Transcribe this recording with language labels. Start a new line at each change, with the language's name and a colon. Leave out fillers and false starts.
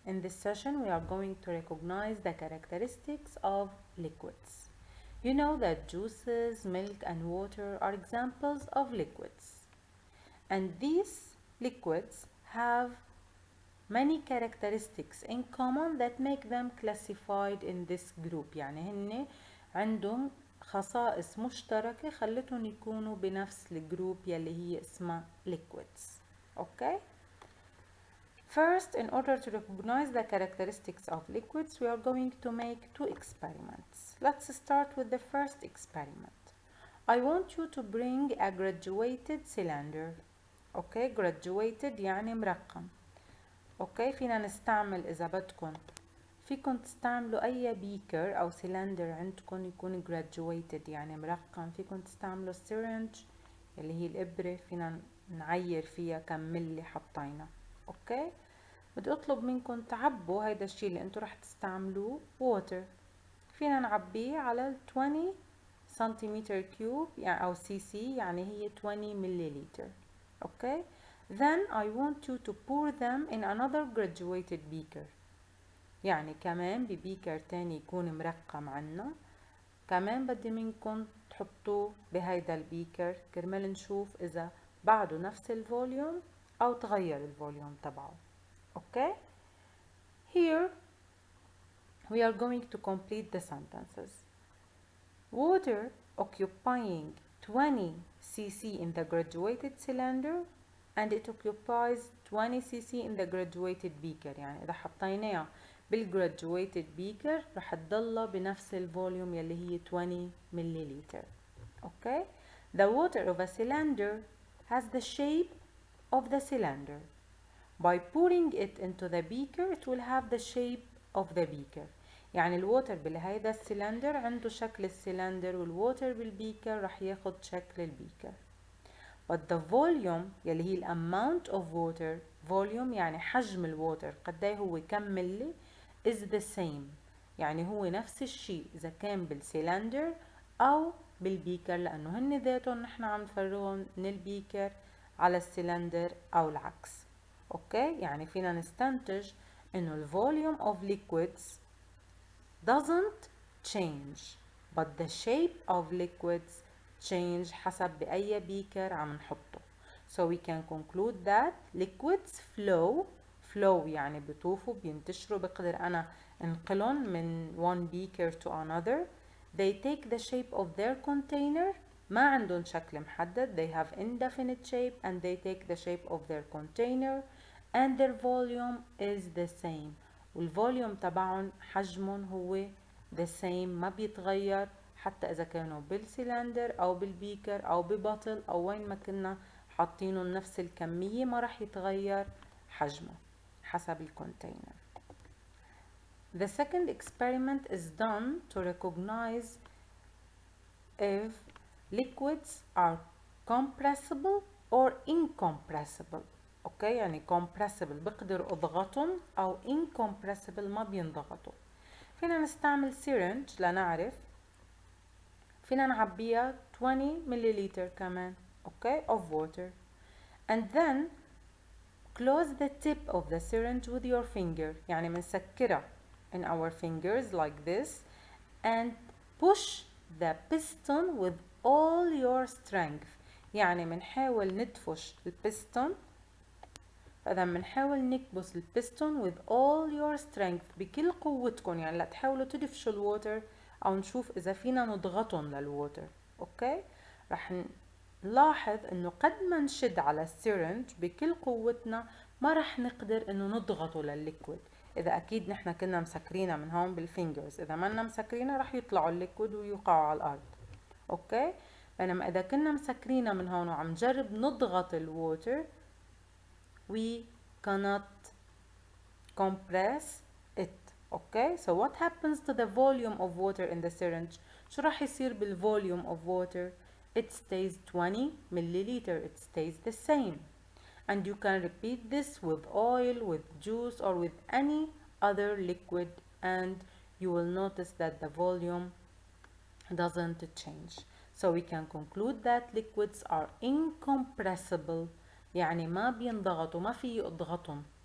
English: In this session, we are going to recognize the characteristics of liquids. You know that juices, milk, and water are examples of liquids. And these liquids have many characteristics in common that make them classified in this group.
Arabic: يعني هن عندهم خصائص مشتركة خلتهم يكونوا بنفس الجروب يلي هي اسمها liquids.
English: Okay? First, in order to recognize the characteristics of liquids, we are going to make two experiments. Let's start with the first experiment. I want you to bring a graduated cylinder. Okay, graduated
Arabic: يعني مرقم. اوكي فينا نستعمل اذا بدكم فيكم تستعملوا اي بيكر او سيلندر عندكم يكون graduated يعني مرقم. فيكم تستعملوا syringe اللي هي الابرة فينا نعير فيها كم ملي حطينا. اوكي بدي اطلب منكم تعبوا هيدا الشيء اللي انتم رح تستعملوه water. فينا نعبيه على 20 سنتيمتر كيوب يعني او سي سي يعني هي 20 مليلتر.
English: Okay Then I want you to pour them in another graduated beaker.
Arabic: يعني كمان ببيكر تاني يكون مرقم عنا. كمان بدي منكم تحطوه بهيدا البيكر كرمال نشوف إذا بعده نفس الفوليوم أو تغير الفوليوم تبعه.
English: Okay? Here we are going to complete the sentences. Water occupying 20 cc in the graduated cylinder and it occupies 20 cc in the graduated beaker.
Arabic: يعني إذا حطيناها بالgraduated beaker رح تضلها بنفس الفوليوم يلي هي 20 مليلتر.
English: Okay? The water of a cylinder has the shape of the cylinder. By pouring it into the beaker it will have the shape of the beaker.
Arabic: يعني الووتر بهيدا السلندر عنده شكل السلندر والووتر بالبيكر رح ياخد شكل البيكر.
English: But the volume
Arabic: يلي هي
English: amount of water volume
Arabic: يعني حجم الووتر قديه هو كم ملي
English: is the same.
Arabic: يعني هو نفس الشيء إذا كان بالسلندر أو بالبيكر لأنه هن ذاتهم نحن عم نفرغهم من البيكر على السلندر أو العكس. أوكي يعني فينا نستنتج إنه ال
English: volume of liquids doesn't change but the shape of liquids change
Arabic: حسب بأي بيكر عم نحطه.
English: So we can conclude that liquids flow
Arabic: يعني بيطوفوا بينتشروا بقدر أنا انقلهم
English: من one beaker to another. They take the shape of their container
Arabic: ما عندهم شكل محدد.
English: They have indefinite shape and they take the shape of their container and their volume is the same.
Arabic: والفوليوم تبعهم حجمهم هو
English: the same
Arabic: ما بيتغير حتى إذا كانوا بالسلندر أو بالبيكر أو ببطل أو وين ما كنا حاطينهم نفس الكمية ما رح يتغير حجمه حسب الكونتينر.
English: The second experiment is done to recognize if liquids are compressible or incompressible.
Arabic: اوكي يعني compressible بقدر اضغطهم او incompressible ما بينضغطوا. فينا نستعمل syringe لنعرف. فينا نعبيها 20 مليلتر كمان اوكي
English: of water and then close the tip of the syringe with your finger.
Arabic: يعني منسكرها
English: in our fingers like this and push the piston with all your strength.
Arabic: يعني منحاول ندفش البستون. فإذا منحاول نكبس البستون
English: with all your strength
Arabic: بكل قوتكم يعني لا تحاولوا تدفشوا الووتر أو نشوف إذا فينا نضغطهم للووتر. أوكي رح نلاحظ إنه قد ما نشد على السيرنج بكل قوتنا ما رح نقدر إنه نضغطه للليكويد. إذا أكيد نحن كنا مسكرينها من هون بالفينجرز. إذا ما لنا مسكرينها رح يطلعوا الليكويد ويوقعوا على الأرض. أوكي بينما إذا كنا مسكرينها من هون وعم نجرب نضغط الووتر
English: we cannot compress it. Okay so what happens to the volume of water in the syringe?
Arabic: شو راح يصير بال
English: volume of water? It stays 20 milliliter. It stays the same and you can repeat this with oil, with juice or with any other liquid and you will notice that the volume doesn't change. So we can conclude that liquids are incompressible،
Arabic: يعني ما بينضغطوا، ما في يضغطهم.